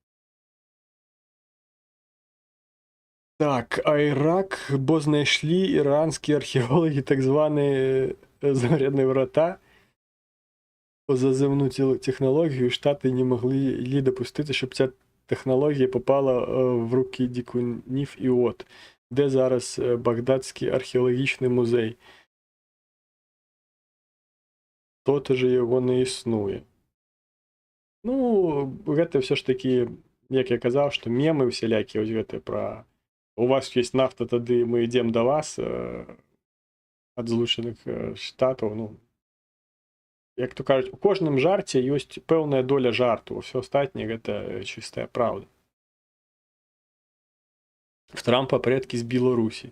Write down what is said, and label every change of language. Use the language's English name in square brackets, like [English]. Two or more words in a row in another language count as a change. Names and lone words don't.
[Ukrainian] Так, а Ірак, бо знайшли іранські археологи так звані зарядні врата по заземну технологію, Штати не могли допустити, щоб ця технологія попала в руки дикунів. І от, де зараз Багдадський археологічний музей. То же його не існує. [Belarusian] Ну, гэта [Ukrainian] все ж таки, [Belarusian] як я казав, што мемы всялякі, ось гэта пра у вас есть нафта, тады мы ідзем да вас ад Злучаных Штатаў. Ну, як то кажуць, у кожным жарце ёсць пэўная доля жарту, ўсё астатняе гэта чыстая праўда. [Ukrainian] В Трампа предкі з Беларусі.